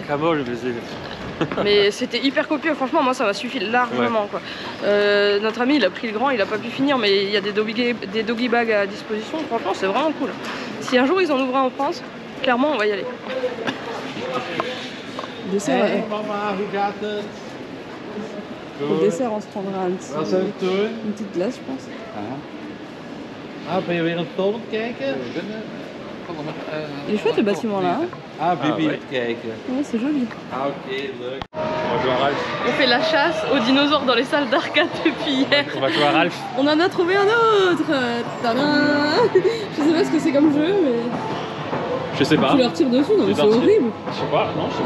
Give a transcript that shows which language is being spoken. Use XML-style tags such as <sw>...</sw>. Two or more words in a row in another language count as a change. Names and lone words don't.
<fr>Mais c'était hyper copieux, franchement, moi ça m'a suffi largement. Ouais. Quoi. Notre ami il a pris le grand, il a pas pu finir, mais il y a des</fr> <en>doggy bags</en> <fr>à disposition, franchement c'est vraiment cool. Si un jour ils en ouvrent un en France, clairement on va y aller. Dessert,</fr> <nl>Hey mama, hoe gaat het?</nl> <fr>Au dessert, on se prendra une petite glace, je pense.</fr> <nl>Ah, ben je weer een film aan het kijken?</nl> <fr>Il est chouette le bâtiment là. Hein.</fr> <nl>Ah, Bibi aan het kijken.</nl> <fr>Ouais, c'est joli.</fr> <nl>Ah, ok, leuk.</nl> <fr>On va jouer à Ralph. On fait la chasse aux dinosaures dans les salles d'arcade depuis hier. On va jouer à Ralph. On en a trouvé un autre. Tadam. Je sais pas ce que c'est comme jeu, mais... Je sais pas. Tu leur tires dessus, non mais c'est horrible. Je sais pas, non, je sais pas.</fr>